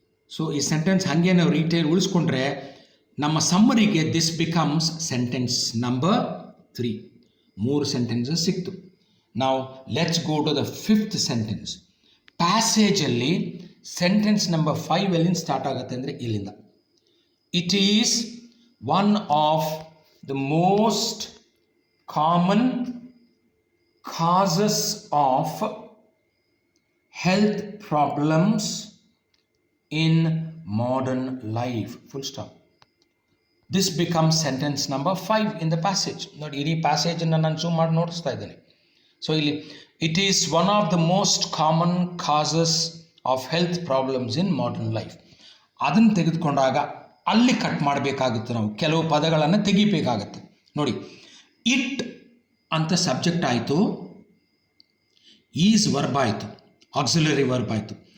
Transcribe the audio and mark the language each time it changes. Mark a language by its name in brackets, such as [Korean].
[Kannada] So ಈ sentence ಹಾಗೆ ನಾವು ಉಳಿಸ್ಕೊಂಡ್ರೆ ನಮ್ಮ ಸಮ್ಮರಿಗೆ [English] This becomes sentence number 3. 3 sentences [Kannada] ಸಿಕ್ತು. ನಾವು [English] Let's go to the 5th sentence. [Kannada] ಪ್ಯಾಸೇಜಲ್ಲಿ sentence number 5 ಎಲ್ಲಿಂದ ಸ್ಟಾರ್ಟ್ ಆಗುತ್ತೆ ಅಂದರೆ ಇಲ್ಲಿಂದ. [English] It is one of the most common causes of health problems in modern life. Full stop. This becomes sentence number 5 in the passage. [Kannada] ನೋಡಿ, ಇಡೀ ಪ್ಯಾಸೇಜನ್ನು ನಾನು zoom ಮಾಡಿ ನೋಡಿಸ್ತಾ ಇದ್ದೇನೆ. So ಇಲ್ಲಿ [English] It is one of the most common causes of health problems in modern life. [Kannada] ಅದನ್ನು ತೆಗೆದುಕೊಂಡಾಗ ಅಲ್ಲಿ cut ಮಾಡಬೇಕಾಗುತ್ತೆ, ನಾವು ಕೆಲವು ಪದಗಳನ್ನು ತೆಗಿಬೇಕಾಗತ್ತೆ. ನೋಡಿ, ಇಟ್ ಅಂತ ಸಬ್ಜೆಕ್ಟ್ ಆಯಿತು, ಈಸ್ ವರ್ಬ್ ಆಯಿತು, ಆಕ್ಸಿಲರಿ ವರ್ಬ್ ಆಯಿತು.